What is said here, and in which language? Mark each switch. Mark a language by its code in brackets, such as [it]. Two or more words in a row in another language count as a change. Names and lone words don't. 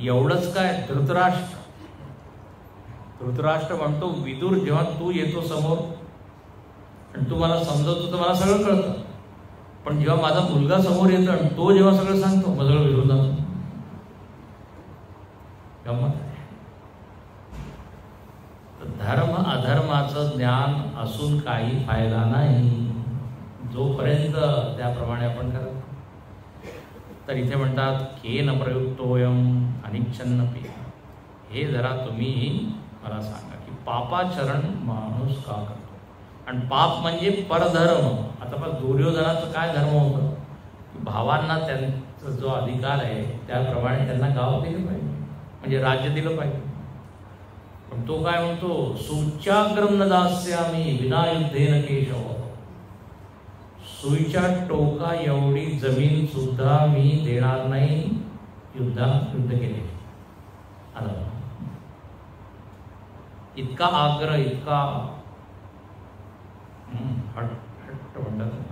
[mr] एवढंच काय, धृतराष्ट्र म्हणतो विदूर जेव्हा तू येतो समोर आणि तू मला समजवतो तर मला सगळं कळतं, पण जेव्हा माझा मुलगा समोर येतो आणि तो जेव्हा सगळं सांगतो मग सगळं विरोध जातो. गंमत आहे. धर्म अधर्माचं ज्ञान असून काही फायदा नाही जोपर्यंत त्याप्रमाणे आपण करत. तर इथे म्हणतात [sa] केन प्रयुक्तोयम अनिच्छन्नपि, [mr] हे जरा तुम्ही मला सांगा की पापाचरण माणूस का करतो. आणि पाप म्हणजे परधर्म. आता पण दुर्योधनाचं काय धर्म होतं की भावांना त्यांचा जो अधिकार आहे त्याप्रमाणे त्यांना गाव दिलं पाहिजे, म्हणजे राज्य दिलं पाहिजे. पण तो काय म्हणतो, [sa] सुच्याग्रम न दास्यामी विना युद्धेन केशव, [mr] सुईच्या टोका एवढी जमीन सुद्धा मी देणार नाही युद्ध केले. इतका आग्रह, इतका हट्ट म्हणतात.